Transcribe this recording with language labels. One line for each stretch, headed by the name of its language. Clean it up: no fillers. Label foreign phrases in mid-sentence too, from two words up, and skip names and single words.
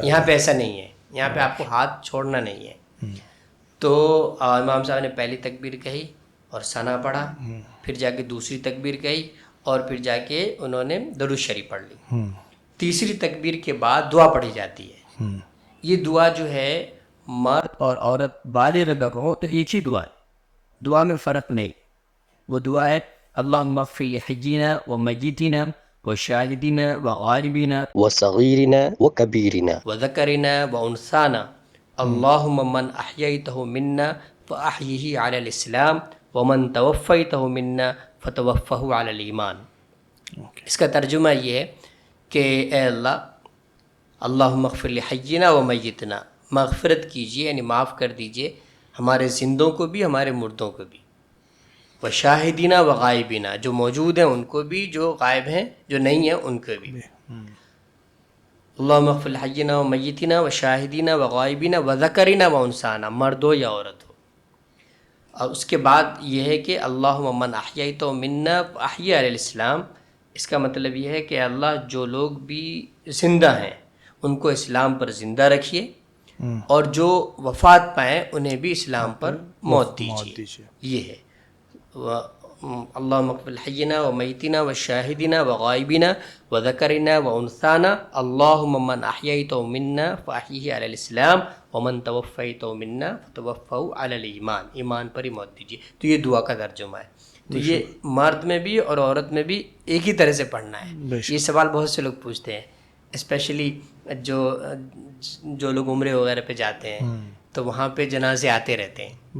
Urdu: یہاں پہ ایسا نہیں ہے, یہاں پہ آپ کو ہاتھ چھوڑنا نہیں ہے. تو امام صاحب نے پہلی تکبیر کہی اور ثنا پڑھا, پھر جا کے دوسری تکبیر کہی, اور پھر جا کے انہوں نے درود شریف پڑھ لی. تیسری تکبیر کے بعد دعا پڑھی جاتی ہے. یہ دعا جو ہے مرد اور عورت بالغ ہو تو ایک ہی دعا ہے, دعا میں فرق نہیں. وہ دعا ہے
Arabic: اللہم اغفر لحینا و میتنا و شاہدنا و غائبنا و صغیرنا و کبیرنا و ذکرنا و انثانا اللہم من احییتہ منا فاحیہ علی الاسلام ومن توفیتہ منا فتوفہ علی الایمان.
Urdu: اس کا ترجمہ یہ ہے کہ اے اللہ,
Arabic: اللہم اغفر لحینا و میتنا,
Urdu: مغفرت کیجیے یعنی معاف کر دیجیے ہمارے زندوں کو بھی ہمارے مردوں کو بھی,
Arabic: و شاہدینہ و غائبینہ,
Urdu: جو موجود ہیں ان کو بھی, جو غائب ہیں جو نہیں ہیں ان کو بھی.
Arabic: اللہم اغفر لحینا و میتنا و شاہدینہ و غائبینہ و ذکرنا و انثانا,
Urdu: مرد ہو یا عورت ہو. اور اس کے بعد یہ ہے کہ
Arabic: اللہم من احییتہ منا فاحیہ علی الاسلام.
Urdu: اس کا مطلب یہ ہے کہ اللہ جو لوگ بھی زندہ ہیں ان کو اسلام پر زندہ رکھیے, اور جو وفات پائیں انہیں بھی اسلام پر موت دیجیے. یہ ہے
Arabic: اللہم اغفر حینا و میتنا و شاہدنا و غائبنا و ذکرنا و انثانا اللہم من احییتہ منا فاحیہ علی الاسلام ومن توفیتہ منا فتوفہ علی الایمان،
Urdu: ایمان پر ہی موت دیجیے. تو یہ دعا کا ترجمہ ہے. تو یہ مرد میں بھی اور عورت میں بھی ایک ہی طرح سے پڑھنا ہے. یہ سوال بہت سے لوگ پوچھتے ہیں، اسپیشلی جو لوگ عمرے وغیرہ پہ جاتے ہیں تو وہاں پہ جنازے آتے رہتے ہیں.